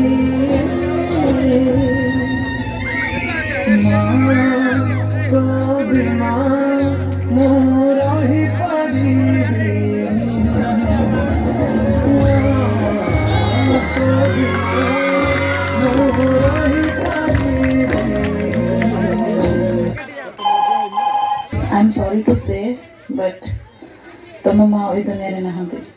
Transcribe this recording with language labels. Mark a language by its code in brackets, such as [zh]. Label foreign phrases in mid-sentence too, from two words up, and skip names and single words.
[or] ମା ତୋ ବିନା ମୁଁ ରହିପାରିବିନି ତୋ ବିନା ମୁଁ ରହିପାରିବିନି। [en] I'm sorry to say, but [or] ତମ ମା ଏଇ ଦୁନିଆରେ ନାହାନ୍ତି।